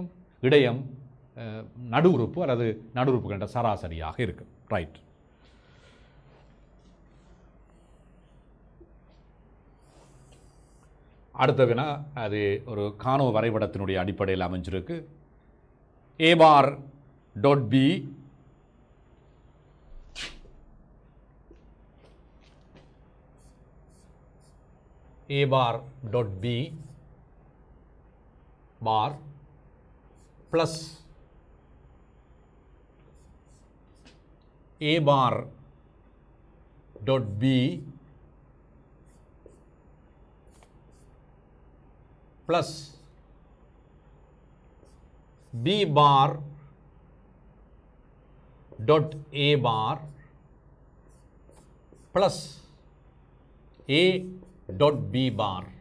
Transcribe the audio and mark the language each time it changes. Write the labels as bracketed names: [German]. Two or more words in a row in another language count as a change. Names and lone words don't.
[Tamil] இடையம் நடு உறுப்பு அல்லது நடு உறுப்புகளின் சராசரியாக இருக்கும். ரைட். அடுத்த வினா அது ஒரு காணோ வரைபடத்தினுடைய அடிப்படையில் அமைஞ்சிருக்கு. [English] A⁻.B A⁻.B [Tamil] பார் [English] plus A⁻.B plus B⁻.A bar plus A.B bar.